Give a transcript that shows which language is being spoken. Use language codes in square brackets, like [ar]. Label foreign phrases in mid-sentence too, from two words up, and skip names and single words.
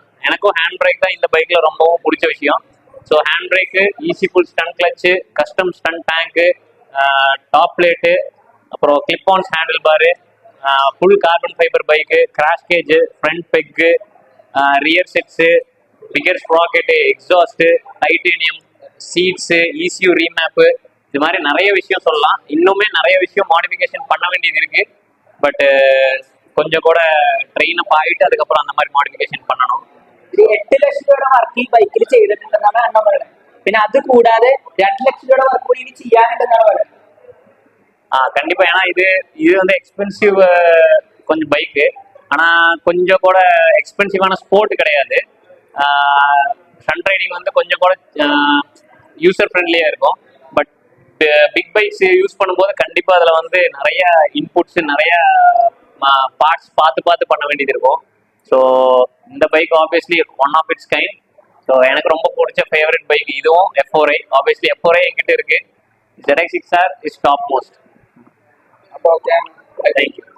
[ta] எனக்கும் [en] hand brake [ta] தான் இந்த பைக்கில் ரொம்பவும் பிடிச்ச விஷயம். [en] so hand brake, easy full stunt clutch, custom stunt tank, top plate, [ta] அப்புறம் [en] clip-ons handle bar, full carbon fiber bike, crash cage, front peg, rear sets, bigger sprocket, exhaust, titanium seats, ECU remap, [ta] இது மாதிரி நிறைய விஷயம் சொல்லலாம். இன்னுமே நிறைய விஷயம் மாடிஃபிகேஷன் பண்ண வேண்டியது இருக்கு. பட் கொஞ்சம் கூட [en] train up [ta] ஆகிட்டு அதுக்கப்புறம் அந்த மாதிரி மாடிஃபிகேഷൻ பண்ணணும். [ml] 8 ലക്ഷം രൂപയുടെ വർക്ക് ഈ ബൈക്കിൽ ചെയ്തിട്ടുണ്ടെന്നാണ് അണ്ണൻ പറയുന്നത്. പിന്നെ അത് കൂടാതെ 2 ലക്ഷം രൂപയുടെ വർക്ക് കൂടി ഇനി ചെയ്യാനുണ്ടെന്നാണ് പറയുന്നത്. [ta] கண்டிப்பா. ஏன்னா இது வந்து எக்ஸ்பென்சிவ் கொஞ்சம் பைக்கு, ஆனா கொஞ்சம் கூட [en] expensive sport [ta] கிடையாது. [en] stunt riding [ta] வந்து கொஞ்சம் கூட [en] user friendly [ta] இருக்கும். [en] but big bikes use [ta] பண்ணும்போது கண்டிப்பா அதுல வந்து நிறைய இன்புட்ஸ், நிறைய பார்ட்ஸ் பார்த்து பண்ண வேண்டியது இருக்கும். ஸோ இந்த பைக் [en] obviously one of its kind. [ta] ஸோ எனக்கு ரொம்ப பிடிச்ச [en] favourite bike [ta] இதுவும். [en] F4i obviously F4i [ta] என்கிட்ட இருக்கு. [en] ZX6R is top most. [ml] അപ്പോൾ ഓക്കെ, [en] தேங்க்யூ.